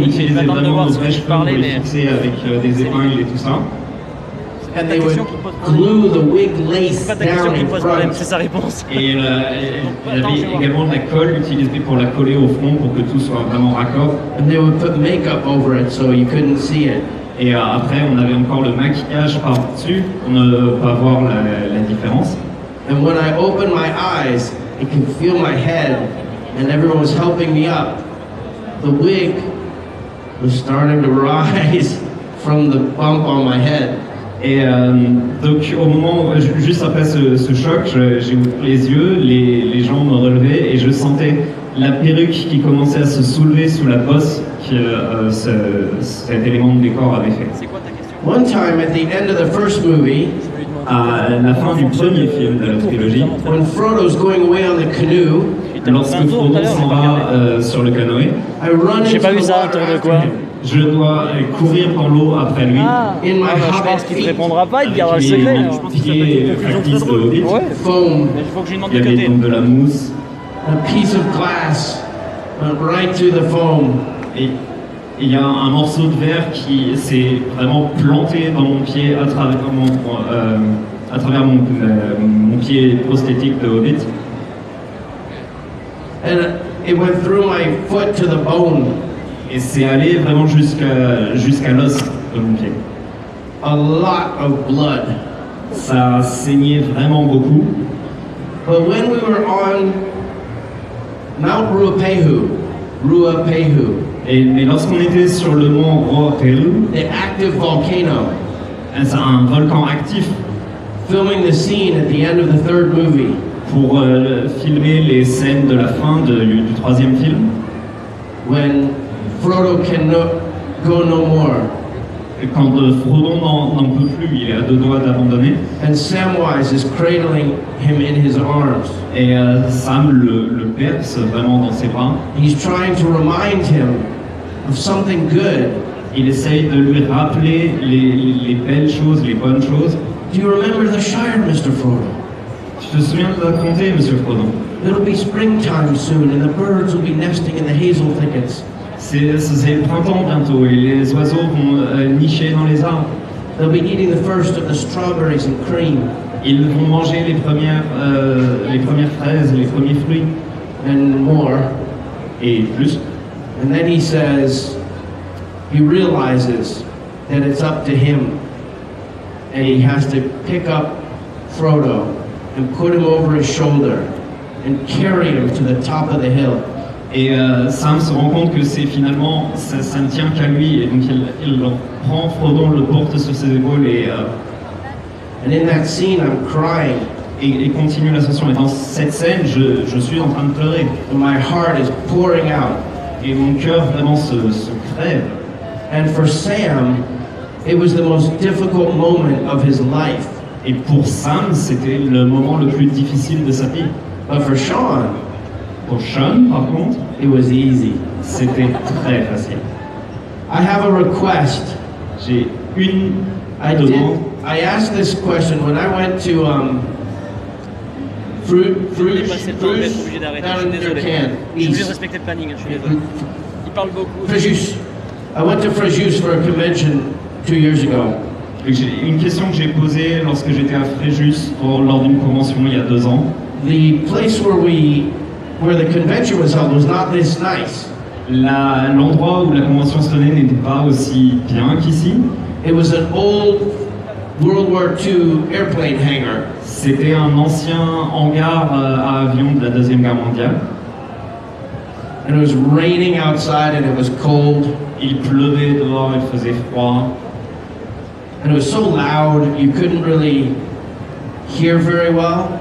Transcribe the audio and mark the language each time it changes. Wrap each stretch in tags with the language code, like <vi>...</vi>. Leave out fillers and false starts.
<fr>On utilisait vraiment nos vrais cheveux pour les fixer avec des épingles et tout ça.</fr> <en>And they would glue the wig lace down in front.</en> <fr>C'est sa réponse. Et il y avait également de la colle utilisée pour la coller au front pour que tout soit vraiment raccord.</fr> <en>And they would put makeup over it so you couldn't see it.</en> <fr>Et après, on avait encore le maquillage par-dessus pour ne pas voir la différence.</fr> <en>And when I opened my eyes, I could feel my head, and everyone was helping me up. The wig was starting to rise from the bump on my head.</en> <fr>Et donc au moment, juste après ce choc, j'ai ouvert les yeux, les jambes me relevaient et je sentais la perruque qui commençait à se soulever sous la bosse que cet élément de décor avait fait. C'est quoi ta question?</fr> <en>One time at the end of the first movie,</en> <fr>à la fin du premier film de la trilogie,</fr> <en>when Frodo's going away on the canoe,</en> <fr>lorsque Frodo s'en va sur le canoë, j'ai pas vu ça, autour de quoi? Je dois courir dans l'eau après lui. Je pense qu'il ne te répondra pas, il te gardera le secret. Je pense qu'il s'appelle factice de Hobbit. Ouais.</fr> <en>Foam.</en> <fr>Mais il faut que je lui demande Il y de avait côté. donc de la mousse.</fr> <en>A piece of glass went right through the foam.</en> <fr>Et il y a un morceau de verre qui s'est vraiment planté dans mon pied à travers mon pied prosthétique de Hobbit.</fr> <en>And it went through my foot to the bone.</en> <fr>Et c'est allé vraiment jusqu'à l'os de mon pied.</fr> <en>A lot of blood.</en> <fr>Ça saignait vraiment beaucoup.</fr> <en>But when we were on Mount Ruapehu,</en> <fr>mais lorsqu'on était sur le mont Ruapehu,</fr> <en>the active volcano,</en> <fr>c'est un volcan actif,</fr> <en>filming the scene at the end of the third movie,</en> <fr>pour filmer les scènes de la fin du troisième film,</fr> <en>when Frodo can go no more.</en> <fr>Quand Frodo n'en peut plus, il est à deux doigts d'abandonner.</fr> <en>And Samwise is cradling him in his arms.</en> <fr>Et Sam le berce vraiment dans ses bras.</fr> <en>He's trying to remind him of something good.</en> <fr>Il essaye de lui rappeler les belles choses, les bonnes choses.</fr> <en>Do you remember the Shire, Mr. Frodo?</en> <fr>Tu te souviens de la comté, Monsieur Frodo?</fr> <en>It'll be springtime soon, and the birds will be nesting in the hazel thickets.</en> <fr>C'est le printemps bientôt et les oiseaux vont nicher dans les arbres.</fr> <en>They'll be eating the first of the strawberries and cream.</en> <fr>Ils vont manger les premières fraises, les premiers fruits.</fr> <en>And more.</en> <fr>Et plus.</fr> <en>And then he realizes that it's up to him. And he has to pick up Frodo and put him over his shoulder and carry him to the top of the hill.</en> <fr>Et Sam se rend compte que ça ne tient qu'à lui, et donc il prend Frodo, le porte sur ses épaules</fr> <en>and in that scene I'm crying.</en> <fr>Et continue l'ascension. Et dans cette scène, je suis en train de pleurer.</fr> <en>And my heart is pouring out.</en> <fr>Et mon cœur vraiment se crève.</fr> <en>And for Sam, it was the most difficult moment of his life.</en> <fr>Et pour Sam, c'était le moment le plus difficile de sa vie.</fr> <en>But for Sean,</en> <fr>pour Sean, par contre,</fr> <en>it was easy.</en> <fr>C'était très facile.</fr> <en>I have a request.</en> <fr>J'ai une demande.</fr> <en>I asked this question when I went to fruit,</en> <fr>Je vais passer le temps, je vais être obligé d'arrêter. Je suis désolé. Je suis obligé de respecter le planning, je suis désolé. Il parle beaucoup. Fréjus.</fr> <en>I went to Fréjus for a convention 2 years ago.</en> <fr>Une question que j'ai posée lorsque j'étais à Fréjus lors d'une convention il y a 2 ans.</fr> <en>The place where the convention was held was not this nice.</en> <fr>L'endroit où la convention se tenait n'était pas aussi bien qu'ici.</fr> <en>It was an old World War II airplane hangar.</en> <fr>C'était un ancien hangar à avions de la Deuxième Guerre mondiale.</fr> <en>And it was raining outside and it was cold.</en> <fr>Il pleuvait dehors, il faisait froid.</fr> <en>And it was so loud you couldn't really hear very well.</en>